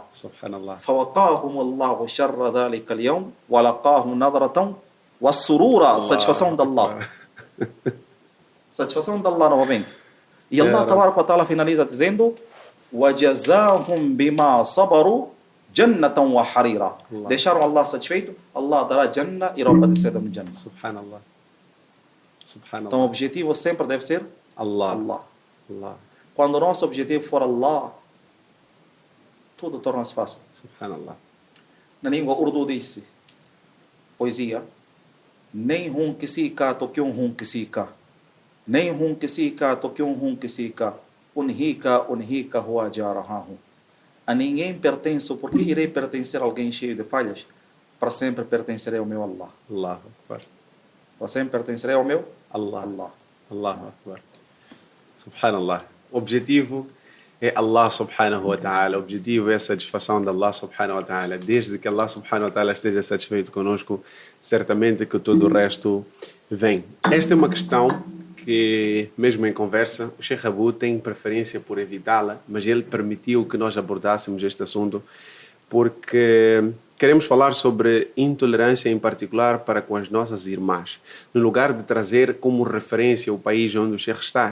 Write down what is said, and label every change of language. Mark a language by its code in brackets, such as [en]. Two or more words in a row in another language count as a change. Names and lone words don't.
[ar] سبحان الله. فوقاهم الله شر ذلك اليوم ولقاهم نظرة والسرور. [pt] Satisfação de Allah. Satisfação de Allah novamente. E Allah [ar] تبارك وتعالى [pt] finaliza dizendo: [ar] وَجَزَاهُمْ بِمَا صَبَرُوا جَنَّةً وَحَرِيرًا. [pt] Deixaram Allah satisfeito, Allah dará Jannah e roupa de seda no Jannah. [ar] سبحان الله. سبحان الله. [pt] Então o objetivo sempre deve ser Allah. Allah. Allah. Quando o nosso objetivo for Allah, tudo torna-se fácil. Subhanallah. Na língua urdu disse, poesia: nem hum kisi ka to kyun hum kisi ka, nem hum kisi ka to kyun hum kisi ka, unhika huwa jarahahu. A ninguém pertenço, porque irei pertencer a alguém cheio de falhas? Para sempre pertencerei ao meu Allah. [ar] الله أكبر. [pt] Para sempre pertencerei ao meu Allah. Allah. [ar] الله أكبر. سبحان الله. [pt] O objetivo é Allah [ar] سبحانه وتعالى. [pt] O objetivo é a satisfação de Allah [ar] سبحانه وتعالى. [pt] Desde que Allah [ar] سبحانه وتعالى [pt] esteja satisfeito conosco, certamente que todo o resto vem. Esta é uma questão que, mesmo em conversa, o Sheikh Abu tem preferência por evitá-la, mas ele permitiu que nós abordássemos este assunto porque queremos falar sobre intolerância em particular para com as nossas irmãs, no lugar de trazer como referência o país onde o Sheikh está.